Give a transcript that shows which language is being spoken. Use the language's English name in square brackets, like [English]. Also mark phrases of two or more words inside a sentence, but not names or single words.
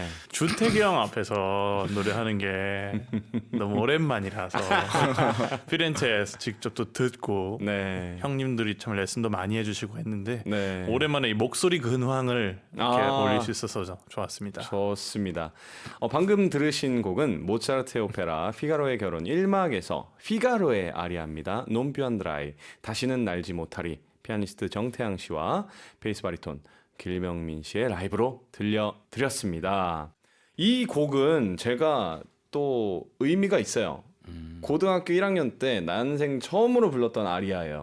[Korean] 준택이 형 앞에서 노래하는 게 너무 오랜만이라서 피렌체에서 직접 또 듣고 네. 형님들이 참 레슨도 많이 해주시고 했는데 네. 오랜만에 이 목소리 근황을 이렇게 아. 올릴 수 있어서 좋았습니다. 좋습니다. 방금 들으신 곡은 모차르트의 오페라 피가로의 결혼 1막에서 피가로의 아리아입니다. [Italian] Non più andrai, [Korean] 다시는 날지 못하리. 피아니스트 정태양 씨와 베이스 바리톤 길명민 씨의 라이브로 들려드렸습니다. 이 곡은 제가 또 의미가 있어요. 고등학교 1학년 때 난생 처음으로 불렀던 아리아예요.